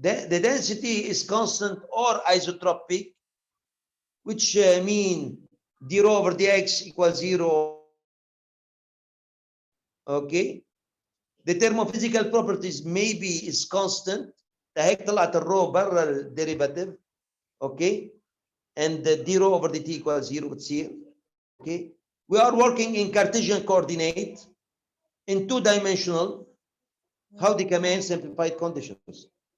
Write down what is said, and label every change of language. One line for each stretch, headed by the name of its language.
English: The density is constant or isotropic, which mean d rho over dx equals 0. Okay. The thermophysical properties maybe is constant.
Arabic: هيك طلعت الرو برا الديريفاتيف.
English: Okay. And the d rho over dt equals 0
Arabic: بتصير.
English: Okay. We are working in Cartesian coordinate in two-dimensional. How
Arabic: دي كمان
English: simplified conditions.